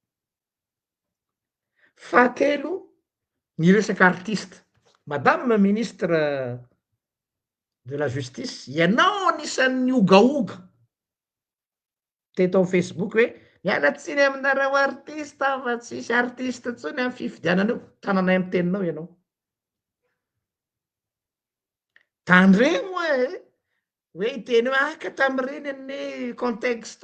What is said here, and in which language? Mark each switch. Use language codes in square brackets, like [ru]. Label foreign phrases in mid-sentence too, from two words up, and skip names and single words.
[mg] fahatelo ny resaka artiste [fr] madame ministre de la justice [mg] ianao anisan'ny ogaoga teto amin'ny facebook hoe mialatsiny aminareo artiste fa tsisy artiste tsony amin'ny fifidianana io tananay amy teninao ianao tandregny hoe iteny hoe aka tam'ireny any contexte